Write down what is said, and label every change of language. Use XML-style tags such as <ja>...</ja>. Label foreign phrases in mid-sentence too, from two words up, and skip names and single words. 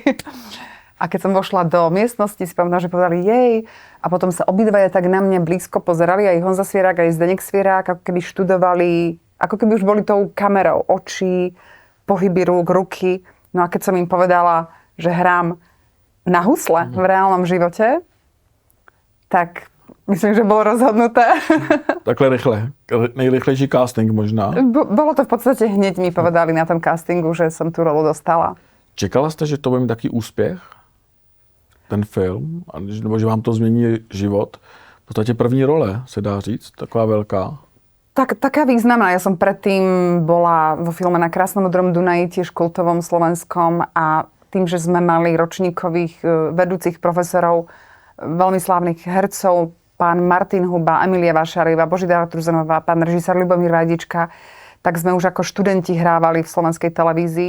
<sk>A keď som vošla do miestnosti, si pamätám, že povedali jej a potom sa obidvaja tak na mňa blízko pozerali, aj Honza Svierák, aj Zdeněk Svierák, ako keby študovali, ako keby už boli tou kamerou očí, pohyby rúk, ruky. No a keď som im povedala, že hrám na husle v reálnom živote, tak myslím, že bolo rozhodnuté.</sk> <cs>Takhle rychle. Nejrychlejší casting možná.</cs> <sk>Bolo to v podstate hneď mi povedali na tom castingu, že som tú rolu dostala.</sk> <cs>Čekala jste, že to bude mít taký úspěch? Ten film? Nebo že vám to změní život? V podstatě první role, se dá říct, taková velká.</cs> <sk>Taká významná. Ja som predtým bola vo filme Na krásnom modrom Dunaji, tiež kultovom slovenskom a tým, že sme mali ročníkových vedúcich profesorov, veľmi slávnych hercov, pán Martin Huba, Emilia Vašarieva, Božidara Truzanová, pán režisér Ľubomír Vajdička, tak sme už ako študenti hrávali v slovenskej televízii.</sk>